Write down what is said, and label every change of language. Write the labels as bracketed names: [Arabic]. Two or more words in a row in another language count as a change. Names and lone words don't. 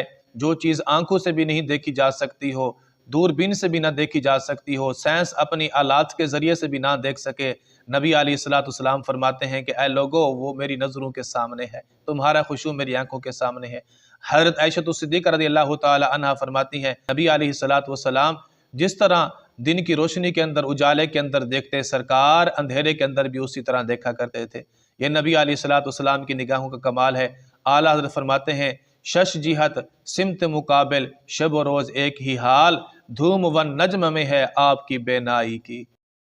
[Urdu] جو چیز آنکھوں سے بھی نہیں دیکھی جا سکتی ہو، دوربین سے بھی نہ دیکھی جا سکتی ہو، سائنس اپنی آلات کے ذریعے سے بھی نہ دیکھ سکے، نبی [Arabic] علیہ الصلاۃ والسلام [Urdu] فرماتے ہیں کہ اے لوگو وہ میری نظروں کے سامنے ہے، تمہارا خشوع میری آنکھوں کے سامنے ہے. حضرت عائشہ صدیقہ [Arabic] رضی اللہ تعالیٰ عنہا [Urdu] فرماتی ہیں، نبی [Arabic] علیہ الصلاۃ والسلام [Urdu] جس طرح دن کی روشنی کے اندر، اجالے کے اندر دیکھتے، سرکار اندھیرے کے اندر بھی اسی طرح دیکھا کرتے تھے. یہ نبی [Arabic] علیہ الصلاۃ والسلام [Urdu] کی نگاہوں کا کمال ہے. اعلیٰ حضرت فرماتے ہیں, شش جہت سمت مقابل، شب و روز ایک ہی حال، دھوم و نجم میں ہے آپ کی بینائی کی۔